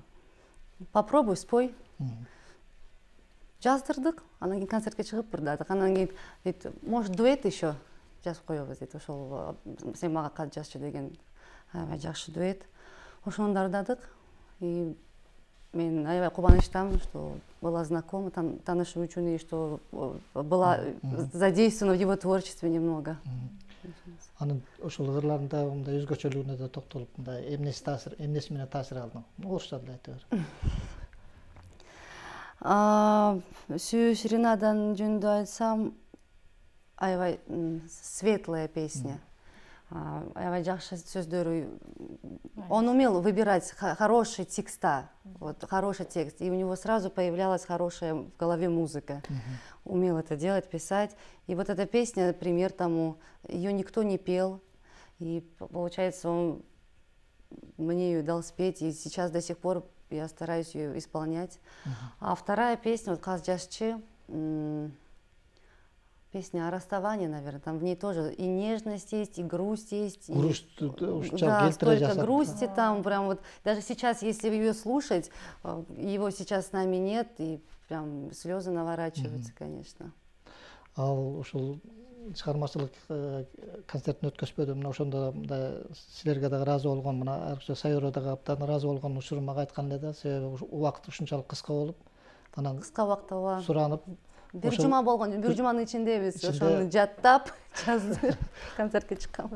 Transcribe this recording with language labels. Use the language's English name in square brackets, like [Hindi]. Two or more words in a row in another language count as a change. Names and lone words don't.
[Russian] Попробуй, спой. Жаздырдык. [Kyrgyz] Анан кийин концертке чыгып ырдадык. Анан кийин дейт, [Russian] может дуэт еще [Kyrgyz] жазып коебуз дейт. Ошол сен мага кат жазчы деген аябай жакшы дуэт. Ошону ырдадык. И мен аябай кубанычтамын, [Russian] что была знакома, [Kyrgyz] таанышуу үчүн, [Russian] и что была задействована в его творчестве немного. [Kyrgyz] Анын ошол ырларында мындай өзгөчөлүгүнө да токтолуп, мындай эмнеси менен таасир алдың? Орусча деле айта бер. Сүйүү серенадан жөнүндө айтсам, аябай [Russian] светлая песня. [Kyrgyz] Аябай жакшы сөздөрү. [Russian] Он умел выбирать хорошие текста, вот хороший текст, и у него сразу появлялась хорошая в голове музыка. Умел это делать, писать. И вот эта песня, пример тому, ее никто не пел, и получается, он мне ее дал спеть, и сейчас до сих пор я стараюсь ее исполнять. А вторая песня, вот «Каз жазчы», песня о расставании, наверное, там в ней тоже и нежность есть, и грусть есть. Грусть, да, столько грусти там, прям вот, даже сейчас, если ее слушать, его сейчас с нами нет, и прям слезы наворачиваются, конечно. [Kyrgyz] Ал ушул чыгармачылык концертин өткөзбөдүм. Мына ошондо мындай силерге дагы ыраазы болгон, мына Аркча Сайорго дагы абдан ыраазы болгон учурун мага айткан эле да, себеби убакыт ушунчалык кыска болуп, анан кыска убакытта суранып, бир жума болгон, бир жуманын ичинде биз ошону жаттап, жаздыр, концертке чыкканбыз.